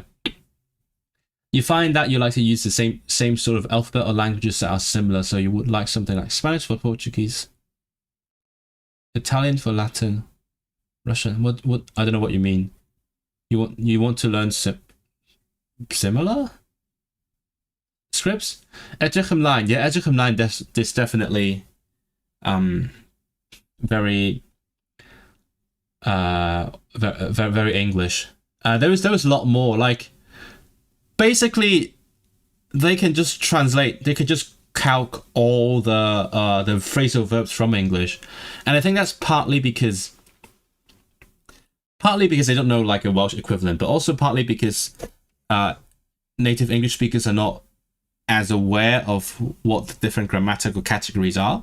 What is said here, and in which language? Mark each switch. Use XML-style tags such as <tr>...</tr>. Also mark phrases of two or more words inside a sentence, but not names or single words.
<en>You find that you like to use the same sort of alphabet or languages that are similar, so you would like something like Spanish for Portuguese, Italian for Latin, Russian. What I don't know what you mean. You want to learn similar scripts?</en> <cy>Edrych ymlaen. Yeah, edrych ymlaen.</cy> <en>This definitely very very English. There was a lot more. Like, basically, they can just translate. They could just calc all the phrasal verbs from English, and I think that's partly because they don't know like a Welsh equivalent, but also partly because native English speakers are not as aware of what the different grammatical categories are.</en>